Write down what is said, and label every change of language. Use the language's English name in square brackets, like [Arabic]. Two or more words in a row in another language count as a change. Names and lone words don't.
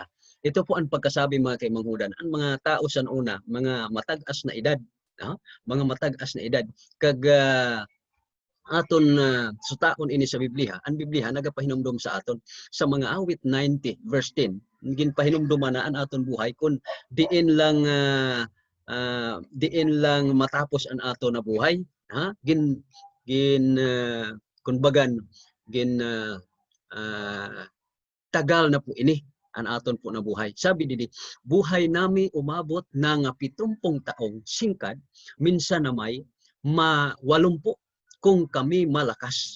[Hiligaynon] Ito po ang pagkasabi mga kaimanghudan, ang mga tao san una, mga matag-as na edad, mga matag-as na edad, kag aton sutaon ini sa Biblia, ang Biblia nagapahinumdum sa aton sa mga awit 90 verse 10, ginpahinumduman na ang aton buhay kung diin lang matapos ang aton na buhay, kunbagan tagal na po ini ang aton po na buhay. [Filipino] Sabi didi, buhay nami umabot na nga 70 taong singkad, minsan na may 80 kung kami malakas.